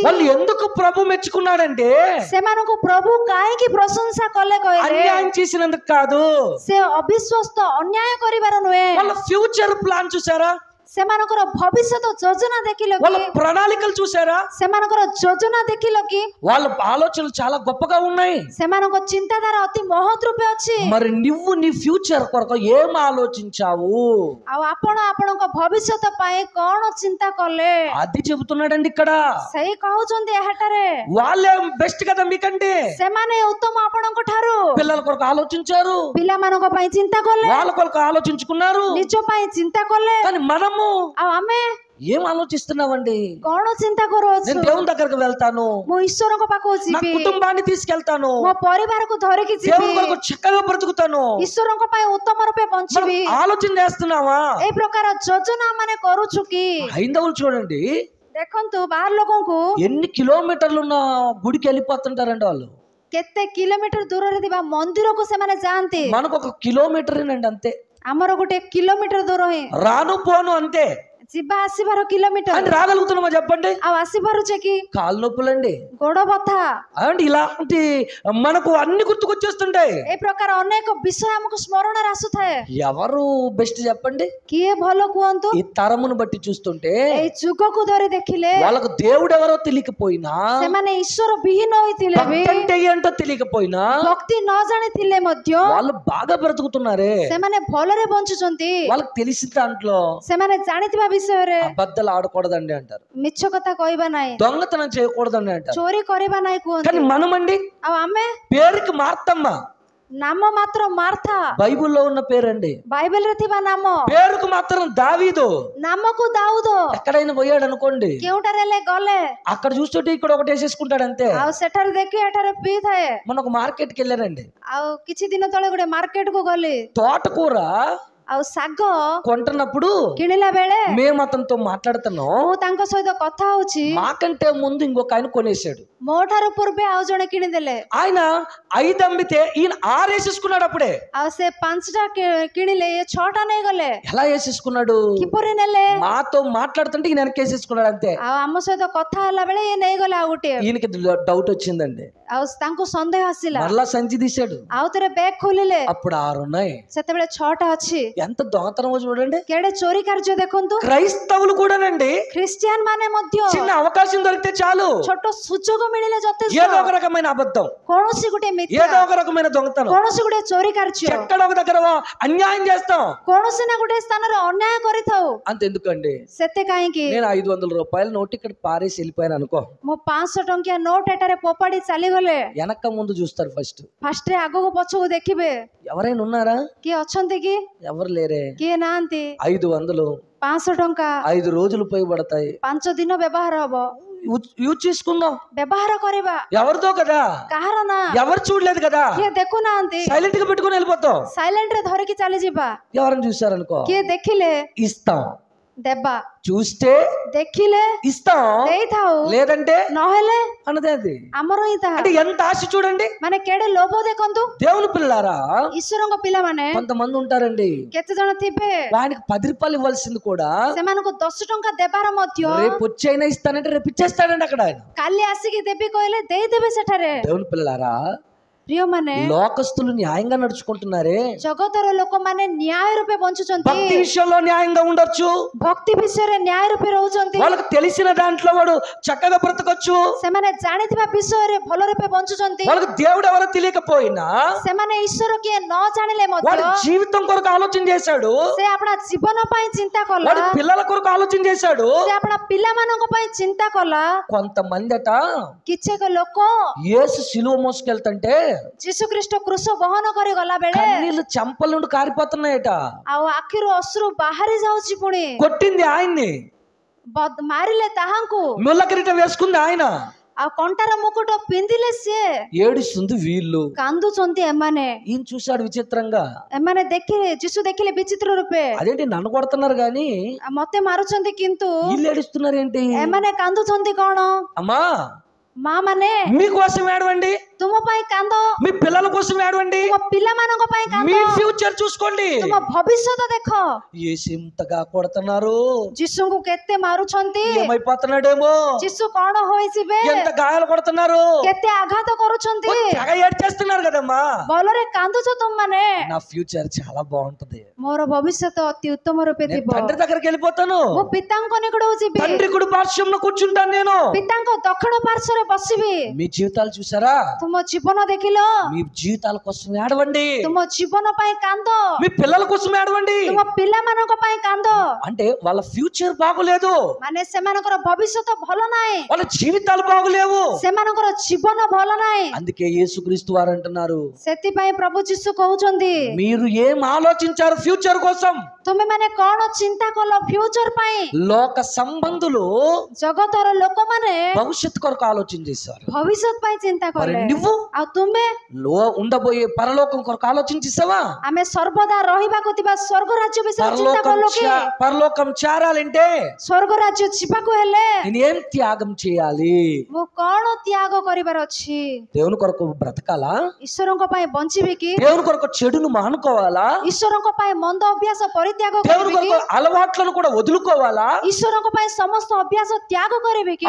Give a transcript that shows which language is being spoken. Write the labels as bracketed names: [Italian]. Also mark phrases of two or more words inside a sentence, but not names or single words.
[Telugu] వాళ్ళు ఎందుకు ప్రభు మెచ్చుకున్నాడంటే, [Odia] ସେମାନଙ୍କୁ ପ୍ରଭୁ କାହିଁକି ପ୍ରଶଂସା କଲେ କହିଲେ? [Telugu] అన్యాయం చేసినందుకు కాదు, [Odia] ସେ ଅବିଶ୍ୱସ୍ତ ଅନ୍ୟାୟ କରିବାର ନୁହେଁ, [Telugu] వాళ్ళ [English] future plan [Telugu] చూసారా? [Odia] ସେମାନଙ୍କର ଭବିଷ୍ୟତ ଯୋଜନା ଦେଖିଲ [Telugu] వాళ్ళ [Odia] କି? [Telugu] ప్రణాళికలు చూసారా? [Odia] ସେମାନଙ୍କର ଯୋଜନା ଦେଖିଲ କି? [Telugu] వాళ్ళ ఆలోచనలు చాలా గొప్పగా ఉన్నాయి. [Odia] ସେମାନଙ୍କ ଚିନ୍ତାଧାରା ଅତି ମହତ୍ ରୂପେ ଅଛି। [Telugu] మరి నువ్వు నీ ఫ్యూచర్ కొరకు ఏం ఆలోచించావు? [Odia] ଆଉ ଆପଣ ଆପଣଙ୍କ ଭବିଷ୍ୟତ ପାଇଁ କଣ ଚିନ୍ତା କଲେ? [Telugu] అది చెబుతున్నాడండి ఇక్కడ. [Odia] ସେଇ କହୁଛନ୍ତି ଏହାଠାରେ [Telugu] వాళ్ళే బెస్ట్ కదా మీకంటే. [Odia] ସେମାନେ ଉତ୍ତମ ଆପଣଙ୍କ ଠାରୁ। [Telugu] పిల్లల కొరకు ఆలోచించారు, [Odia] ପିଲାମାନଙ୍କ ପାଇଁ ଚିନ୍ତା କଲେ, [Telugu] వాళ్ళ కొరకు ఆలోచించుకున్నారు. [Odia] ନିଜ ପାଇଁ ଚିନ୍ତା କଲେ। [Telugu] కానీ మనము [Odia] ଆଉ ଆମେ [Telugu] ఏం ఆలోచిస్తున్నామండి? [Odia] କଣ ଚିନ୍ତା କରୁଅଛୁ? [Telugu] నేను దేవుని దగ్గరకు వెళ్తాను, [Odia] ମୁଁ ଈଶ୍ୱରଙ୍କ ପାଖକୁ [Telugu] నా [Odia] ଯିବି, [Telugu] కుటుంబాన్ని తీసుకెళ్తాను, [Odia] ମୋ ପରିବାରକୁ ଧରିକି ଯିବି, [Telugu] దేవుని కొరకు చక్కగా బ్రతుకుతాను. [Odia] ଈଶ୍ୱରଙ୍କ ପାଇଁ ଉତ୍ତମ ରୂପେ [Telugu] మనం [Odia] ବଞ୍ଚିବି। [Telugu] ఆలోచన చేస్తున్నావా? [Odia] ଏଇ ପ୍ରକାର ଯୋଜନା ମାନେ କରୁଛୁ କି? [Telugu] హైందవులు చూడండి, [Odia] ଦେଖନ୍ତୁ ବାହାର ଲୋକଙ୍କୁ [Telugu] ఎన్ని కిలోమీటర్లు ఉన్న గుడికి వెళ్ళిపోతుంటారండి వాళ్ళు. [Odia] କେତେ କିଲୋମିଟର ଦୂରରେ ଥିବା ମନ୍ଦିରକୁ ସେମାନେ ଯାଆନ୍ତି। [Telugu] మనకు ఒక కిలోమీటరేనండి అంతే, [Odia] ଆମର ଗୋଟେ କିଲୋମିଟର ଦୂର ହିଁ, [Telugu] రాను పోను అంతే. [Odia] ଯିବା ଆସିବାର କିଲୋମିଟର। [Telugu] అని రాగలుగుతున్నామా చెప్పండి? [Odia] ଆଉ ଆସିପାରୁଛେ କି? [Telugu] కాళ్ళు నొప్పులండి [Odia] ଗୋଡ ବଥା, [Telugu] అండి, ఇలాంటి మనకు అన్ని గుర్తుకొచ్చేస్తుంటాయి. [Odia] ଏ ପ୍ରକାର ଅନେକ ବିଷୟ ଆମକୁ ସ୍ମରଣରେ ଆସୁଥାଏ। [Telugu] ఎవరు బెస్ట్ చెప్పండి? [Odia] କିଏ ଭଲ କୁହନ୍ତୁ? [Telugu] ఈ తరమును బట్టి చూస్తుంటే [Odia] ଏଇ ଯୁଗକୁ ଧରି ଦେଖିଲେ [Telugu] వాళ్ళకు దేవుడు ఎవరో తెలియకపోయినా, [Odia] ସେମାନେ ଈଶ୍ୱର ବିହୀନ ହୋଇଥିଲେ ବି, [Telugu] భక్తి అంటే ఏంటో తెలియకపోయినా [Odia] ଭକ୍ତି ନ ଜାଣିଥିଲେ ମଧ୍ୟ [Telugu] వాళ్ళు బాగా బ్రతుకుతున్నారే. [Odia] ସେମାନେ ଭଲରେ ବଞ୍ଚୁଛନ୍ତି। [Telugu] వాళ్ళకి తెలిసిన దాంట్లో [Odia] ସେମାନେ ଜାଣିଥିବା ବିଷୟରେ [Telugu] అబద్ధాలు ఆడకూడదండి అంటారు, [Odia] ମିଛ କଥା କହିବା ନାହିଁ, [Telugu] దొంగతనం చేయకూడదండి అంటారు. [Odia] ଚୋରି କରିବା ନାହିଁ [Telugu] కానీ [Odia] କୁହନ୍ତି। [Telugu] మనమండి [Odia] ଆଉ ଆମେ [Telugu] పేరుకి మార్తమ్మ, [Odia] ନାମ ମାତ୍ର ମାର୍ଥା, [Telugu] బైబిల్లో ఉన్న పేరండి. [Odia] ବାଇବେଲରେ ଥିବା ନାମ, [Telugu] పేరుకు మాత్రం దావీదు. [Odia] ନାମକୁ ଦାଉଦ। [Telugu] ఎక్కడైనా పోయాడు అనుకోండి, [Odia] କେଉଁଠାରେ ହେଲେ గଲେ, [Telugu] అక్కడ చూస్తుంటే ఇక్కడ ఒకటి వేసేసుకుంటాడు అంతే. [Odia] ଆଉ ସେଠାରେ ଦେଖି ଏଠାରେ ପିଇଥାଏ। [Telugu] మన ఒక మార్కెట్కి వెళ్ళారండి, [Odia] ଆଉ କିଛି ଦିନ ତଳେ ଗୋଟେ ମାର୍କେଟ କୁ ଗଲି, [Telugu] తోటకూర [Odia] ଆଉ ଶାଗ [Telugu] కొంటున్నప్పుడు [Odia] କିଣିଲା ବେଳେ [Telugu] మేము అతనితో మాట్లాడుతున్నాం, [Odia] ମୁଁ ତାଙ୍କ ସହିତ କଥା ହଉଛି, [Telugu] మాకంటే ముందు ఇంకొక ఆయన కొనేసాడు. [Odia] ମୋ ଠାରୁ ପୂର୍ବେ ଆଉ ଜଣେ କିଣିଦେଲେ। [Telugu] ఆయన 5 అమ్మితే ఈయన 6 వేసేసుకున్నాడు. అప్పుడే [Odia] ଆଉ ସେ 5ଟା କିଣିଲେ, ଇଏ 6ଟା ନେଇଗଲେ। [Telugu] ఎలా వేసేసుకున్నాడు? [Odia] କିପରି ନେଲେ? [Telugu] మాతో మాట్లాడుతుంటే ఈయన వెనక్కి వేసేసుకున్నాడు అంతే. [Odia] ଆଉ ଆମ ସହିତ କଥା ହେଲା ବେଳେ ଇଏ ନେଇଗଲେ ଆଉ ଗୋଟିଏ। [Telugu] ఈయనకి డౌట్ వచ్చిందండి, [Odia] ଆଉ ତାଙ୍କୁ ସନ୍ଦେହ ଆସିଲା, [Telugu] మరలా సంచి తీశాడు, [Odia] ଆଉ ଥରେ ବ୍ୟାଗ୍ ଖୋଲିଲେ, [Telugu] అప్పుడు 6 ఉన్నాయి. [Odia] ସେତେବେଳେ 6ଟା ଅଛି। [Telugu] ఎంత దొంగతనమో చూడండి. [Odia] କେଡେ ଚୋରି କାର୍ଯ୍ୟ ଦେଖନ୍ତୁ। [Telugu] క్రైస్తవులు కూడానండి, [Odia] ଖ୍ରୀଷ୍ଟିଆନ ମାନେ ମଧ୍ୟ [Telugu] చిన్న అవకాశం దొరికితే చాలు [Odia] ଛୋଟ ସୁଯୋଗ ମିଳିଲେ ଯଥେଷ୍ଟ, [Telugu] ఏదో ఒక రకమైన అబద్ధం, [Odia] କୌଣସି ଗୋଟେ ମିଥ୍ୟା, [Telugu] ఏదో ఒక రకమైన దొంగతనం, [Odia] କୌଣସି ଗୋଟେ ଚୋରି କାର୍ଯ୍ୟ, [Telugu] ఎక్కడ ఒక దగ్గర అన్యాయం చేస్తాం. [Odia] କୌଣସି ନା ଗୋଟେ ସ୍ଥାନରେ ଅନ୍ୟାୟ କରିଥାଉ। [Telugu] అంతెందుకండి, [Odia] ସେତେ କାହିଁକି? [Telugu] నేను 500 రూపాయల నోట్ ఇక్కడ పారేసి వెళ్ళిపోయాను అనుకో, [Odia] ମୋ 500 ଟଙ୍କିଆ ନୋଟ ଏଠାରେ ଫୋପାଡ଼ି ଚାଲିଗଲେ, [Telugu] వెనక ముందు చూస్తారు ఫస్ట్. [Odia] ଫାଷ୍ଟରେ ଆଗକୁ ପଛକୁ ଦେଖିବେ, [Telugu] ఎవరైనా ఉన్నారా? [Odia] କିଏ ଅଛନ୍ତି କି? [Telugu] ఎవరు లేరే. [Odia] କିଏ ନାହାନ୍ତି। [Telugu] 500 [Odia] 500 ଟଙ୍କା [Telugu] 5 రోజులు ఉపయోగపడతాయి. [Odia] 5 ଦିନ ବ୍ୟବହାର ହବ। [Telugu] యూజ్ చేసుకుందాం. [Odia] ବ୍ୟବହାର କରିବା, [Telugu] ఎవరిదో కదా, [Odia] କାହାର ନା, [Telugu] ఎవరు చూడలేదు కదా, [Odia] କିଏ ଦେଖୁନାହାନ୍ତି, [Telugu] సైలెంట్ గా పెట్టుకుని వెళ్ళిపోతాం. [Odia] ସାଇଲେଣ୍ଟ ରେ ଧରିକି ଚାଲିଯିବା। [Telugu] ఎవరైనా చూసారనుకో [Odia] କିଏ ଦେଖିଲେ [Telugu] ఇస్తాం, [Odia] ଦେବା, [Telugu] చూస్తే [Odia] ଦେଖିଲେ [Telugu] ఇస్తాం, [Odia] ଦେଇଥାଉ, [Telugu] లేదంటే [Odia] ନହେଲେ [Telugu] అన్నదే అది. [Odia] ଆମର ହିଁ ତାହା। [Telugu] అంటే ఎంత ఆశ చూడండి. [Odia] ମାନେ କେଡେ ଲୋଭ ଦେଖନ୍ତୁ। [Telugu] దేవుని పిల్లారా, [Odia] ଈଶ୍ୱରଙ୍କ ପିଲାମାନେ [Telugu] కొంతమంది ఉంటారండి, [Odia] କେତେ ଜଣ ଥିବେ [Telugu] వానికి 10 రూపాయలు ఇవ్వాల్సింది కూడా [Odia] ସେମାନଙ୍କୁ 10 ଟଙ୍କା ଦେବାର ମଧ୍ୟ [Telugu] రేపు వచ్చైనా ఇస్తానంటే రేపు ఇచ్చేస్తాడండి అక్కడ ఆయన. [Odia] କାଲି ଆସିକି ଦେବି କହିଲେ ଦେଇଦେବେ ସେଠାରେ। [Telugu] దేవుని పిల్లారా, [Odia] ପ୍ରିୟମାନେ, [Telugu] లోకస్తులు న్యాయంగా నడుచుకుంటున్నారే, [Odia] ଜଗତର ଲୋକମାନେ ନ୍ୟାୟ ରୂପେ ବଞ୍ଚୁଛନ୍ତି, [Telugu] భక్తి విషయంలో న్యాయంగా ఉండొచ్చు, [Odia] ଭକ୍ତି ବିଷୟରେ ନ୍ୟାୟ ରୂପେ ରହୁଛନ୍ତି, [Telugu] వాళ్ళకి తెలిసిన దాంట్లో వాడు చక్కగా బ్రతకొచ్చు, [Odia] ସେମାନେ ଜାଣିଥିବା ବିଷୟରେ ଭଲ ରୂପେ ବଞ୍ଚୁଛନ୍ତି, [Telugu] వాళ్ళకి దేవుడు ఎవరో తెలియకపోయినా [Odia] ସେମାନେ ଈଶ୍ୱର କିଏ ନ ଜାଣିଲେ [Telugu] వాడి [Odia] ମଧ୍ୟ [Telugu] జీవితం కొరకు ఆలోచన చేశాడు, [Odia] ସେ ଆପଣା ଜୀବନ ପାଇଁ ଚିନ୍ତା କଲା, [Telugu] వాడి పిల్లల కొరకు ఆలోచన చేశాడు. [Odia] ସେ ଆପଣା ପିଲାମାନଙ୍କ ପାଇଁ ଚିନ୍ତା କଲା। [Telugu] కొంతమంది అట [Odia] କିଛିକ ଲୋକ [Telugu] యేసు సిలువ మోసుకెళ్తుంటే [Odia] ଯୀଶୁ ଖ୍ରୀଷ୍ଟ କ୍ରୁଶ ବହନ କରି ଗଲା ବେଳେ [Telugu] కన్నీళ్లు చెంపల నుండి కారిపోతున్నాయట. [Odia] ଆଉ ଆଖିରୁ ଅଶ୍ରୁ ବାହାରି ଯାଉଛି, ପୁଣି [Telugu] కొట్టింది ఆయన్ని, [Odia] ମାରିଲେ ତାହାଙ୍କୁ, [Telugu] ముళ్ళ కిరీటం వేసుకుంది ఆయన, [Odia] ଆଉ କଣ୍ଟାର ମୁକୁଟ ପିନ୍ଧିଲେ ସିଏ। [Telugu] ఏడుస్తుంది వీళ్ళు. [Odia] କାନ୍ଦୁଛନ୍ତି ଏମାନେ। [Telugu] ఈయన చూశాడు విచిత్రంగా, [Odia] ଏମାନେ ଦେଖିଲେ, ଯୀଶୁ ଦେଖିଲେ ବିଚିତ୍ର ରୂପେ, [Telugu] అదేంటి నన్ను కొడుతున్నారు గాని [Odia] ମତେ ମାରୁଛନ୍ତି କିନ୍ତୁ [Telugu] వీళ్ళు ఏడుస్తున్నారు ఏంటి? [Odia] ଏମାନେ କାନ୍ଦୁଛନ୍ତି କଣ? [Telugu] అమ్మా, [Odia] ମା ମାନେ [Telugu] మీకోసం ఏడవండి, [Odia] ତୁମ ପାଇଁ କାନ୍ଦ, [Telugu] మీ పిల్లల కోసం ఏడవండి, [Odia] ତୁମ ପିଲାମାନଙ୍କ ପାଇଁ କାନ୍ଦ, [Telugu] మీ ఫ్యూచర్ చూసుకోండి. [Odia] ତୁମ ଭବିଷ୍ୟତ ଦେଖ। [Telugu] యేసు ఇంతగా కొడుతున్నారు, [Odia] ଯୀଶୁଙ୍କୁ କେତେ ମାରୁଛନ୍ତି, [Telugu] ఏమైపోతున్నాడేమో, [Odia] ଯୀଶୁ କଣ ହୋଇଯିବେ, [Telugu] ఎంత గాయాలు కొడుతున్నారు, [Odia] କେତେ ଆଘାତ କରୁଛନ୍ତି, [Telugu] తెగ ఏడ్చేస్తున్నారు కదమ్మా. [Odia] ଭଲରେ କାନ୍ଦୁଛ ତୁମମାନେ। [Telugu] నా ఫ్యూచర్ చాలా బాగుంటది, [Odia] ମୋର ଭବିଷ୍ୟତ ଅତି ଉତ୍ତମ ରୂପେ [Telugu] నేను [Odia] ଥିବ। [Telugu] తండ్రి దగ్గరికి వెళ్ళిపోతాను, [Odia] ମୁଁ ପିତାଙ୍କ ନିକଟକୁ ଯିବି, [Telugu] తండ్రి కుడి పార్శ్వంలో కూర్చుంటాను నేను. [Odia] ପିତାଙ୍କ ଦକ୍ଷିଣ ପାର୍ଶ୍ୱରେ ବସିବି। [Telugu] మీ జీవితాలు చూసారా? [Odia] ତୁମ ଜୀବନ ଦେଖିଲ, [Telugu] మీ జీవితాల కోసం ఏడవండి, [Odia] ତୁମ ଜୀବନ ପାଇଁ କାନ୍ଦ, [Telugu] మీ పిల్లల కోసం ఏడవండి. [Odia] ତୁମ పిଲାମାନଙ୍କ ପାଇଁ କାନ୍ଦ। [Telugu] అంటే వాళ్ళ ఫ్యూచర్ బాగులేదు, [Odia] ମାନେ ସେମାନଙ୍କର ଭବିଷ୍ୟତ ଭଲ ନାହିଁ, [Telugu] వాళ్ళ జీవితాలు బాగులేవు. [Odia] ସେମାନଙ୍କର ଜୀବନ ଭଲ ନାହିଁ। [Telugu] అందుకే యేసుక్రీస్తు వారు అంటున్నారు, [Odia] ସେଥିପାଇଁ ପ୍ରଭୁ ଯୀଶୁ କହୁଛନ୍ତି, [Telugu] మీరు ఏం ఆలోచించారు ఫ్యూచర్ కోసం? [Odia] ତୁମେମାନେ କଣ ଚିନ୍ତା କଲ ఫ్యూచర్ ପାଇଁ? [Telugu] లోక సంబంధులు [Odia] ଜଗତର ଲୋକମାନେ [Telugu] భవిష్యత్తు కొరకు ఆలోచన చేశారు, [Odia] ଭବିଷ୍ୟତ ପାଇଁ ଚିନ୍ତା [Telugu] మరి [Odia] କଲେ, [Telugu] నువ్వు [Odia] ଆଉ ତୁମେ? [Telugu] ఉండబోయే పరలోకం కొరకు ఆలోచించేసావా? [Odia] ଆମେ ସର୍ବଦା ରହିବାକୁ ଥିବା ସ୍ୱର୍ଗ ରାଜ୍ୟ ବିଷୟରେ ଚିନ୍ତା କଲୁ କି? [Telugu] పరలోకం చేరాలంటే [Odia] ସ୍ୱର୍ଗ రాజ్ୟ ଯିବାକୁ ହେଲେ [Telugu] నేను ఏం త్యాగం చేయాలి? [Odia] ମୁଁ କଣ ତ୍ୟାଗ କରିବାର ଅଛି? [Telugu] దేవుని కొరకు బ్రతకాలా? [Odia] ଈଶ୍ୱରଙ୍କ ପାଇଁ ବଞ୍ଚିବି କି? [Telugu] దేవుని కొరకు చెడును మానుకోవాలా? [Odia] ଈଶ୍ୱରଙ୍କ ପାଇଁ ମନ୍ଦ ଅଭ୍ୟାସ ପରିତ୍ୟାଗ [Telugu] దేవుని [Odia] କରିବି କି? [Telugu] కొరకు అలవాట్లను కూడా వదులుకోవాలా? [Odia] ଈଶ୍ୱରଙ୍କ ପାଇଁ ସମସ୍ତ ଅଭ୍ୟାସ ତ୍ୟାଗ କରିବି କି?